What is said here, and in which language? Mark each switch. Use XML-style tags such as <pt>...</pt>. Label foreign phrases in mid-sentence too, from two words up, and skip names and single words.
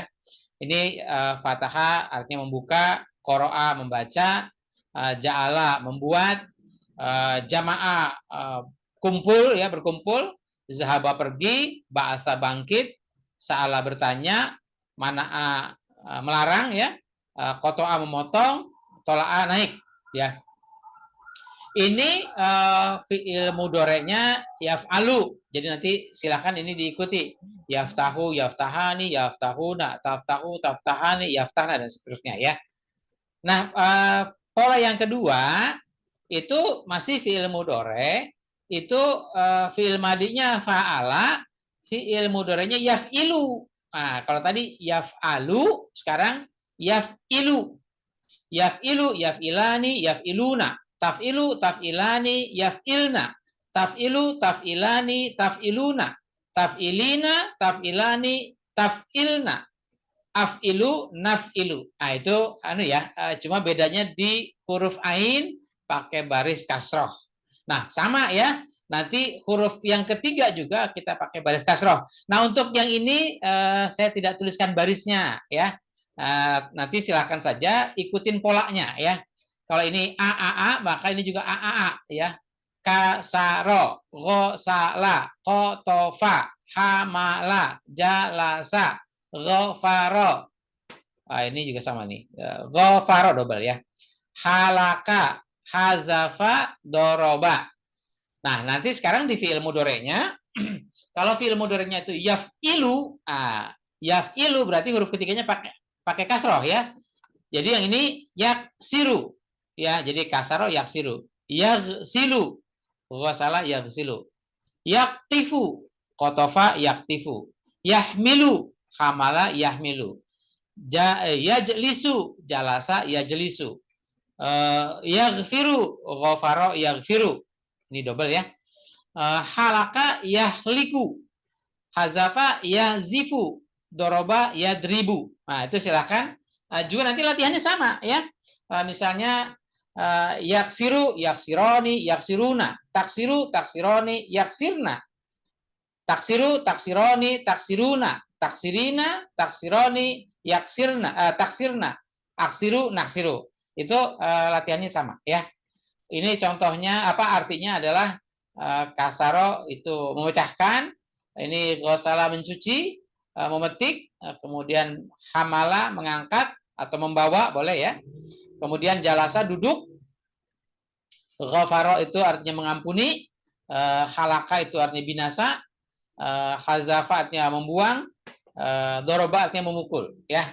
<id>Ini fathah artinya membuka, qara'a membaca, ja'ala membuat, jama'a kumpul ya, berkumpul, zahaba pergi, ba'asa bangkit, sa'ala bertanya, mana'a melarang ya, qata'a memotong, tola'a naik ya. Ini fi'il mudhari'nya yaf'alu. Jadi nanti silakan ini diikuti.</id> <ar>يفتح يفتحان يفتحون تفتح تفتحان يفتحن</ar> <id>dan seterusnya ya. Nah, pola yang kedua itu masih fi'il mudhari', itu fi'il madinya fa'ala, fi'il mudhari'nya yaf'ilu. Nah, kalau tadi yaf'alu, sekarang yaf'ilu.</id> <ar>يفعل يفعلان يفعلون تفعل تفعلان يفعلن. تفعل تفعلان تفعلون تفعلين تفعلان تفعلن. أفعل نفعل.</ar> <id>Nah, itu ya, cuma bedanya di huruf ain pakai baris kasroh. Nah, sama ya. Nanti huruf yang ketiga juga kita pakai baris kasroh. Nah, untuk yang ini saya tidak tuliskan barisnya ya. Nanti silahkan saja ikutin polanya ya. Kalau ini a, maka ini juga a ya.</id> <ar>كسر غسل قطف حمل جلس غفر.</ar> <id>Ini juga sama nih. Ghofaro double ya.</id> <ar>هلك حذف ضرب.</ar> <id>Nah, nanti sekarang di fi'il mudhari'nya, kalau fi'il mudhari'nya itu</id> <ar>يفعل يفعل</ar> <id>berarti huruf ketiganya pakai kasroh ya. Jadi yang ini yaksiru. Ya, jadi</id> <ar>كسر يكسر. يغسل غسل يغسل. يقطف قطف يقطف. يحمل حمل يحمل. يجلس جلس يجلس. يغفر غفر يغفر.</ar> <id>Ini double ya.</id> <ar>هلك يهلك حذف يحذف ضرب يضرب.</ar> <id>Nah, itu silakan. Juga nanti latihannya sama ya. Misalnya</id> <ar>يكسر يكسران يكسرون تكسر تكسران يكسرن تكسر تكسران تكسرون تكسرين تكسران يكسرن تكسرن أكسر نكسر.</ar> <id>Itu latihannya sama ya. Ini contohnya apa, artinya adalah kasaro itu memecahkan, ini ghasala mencuci, memetik, kemudian hamala mengangkat atau membawa, boleh ya. Kemudian jalasa duduk, ghafaro itu artinya mengampuni, halaka itu artinya binasa, hazafa artinya membuang, doroba artinya memukul ya.</id>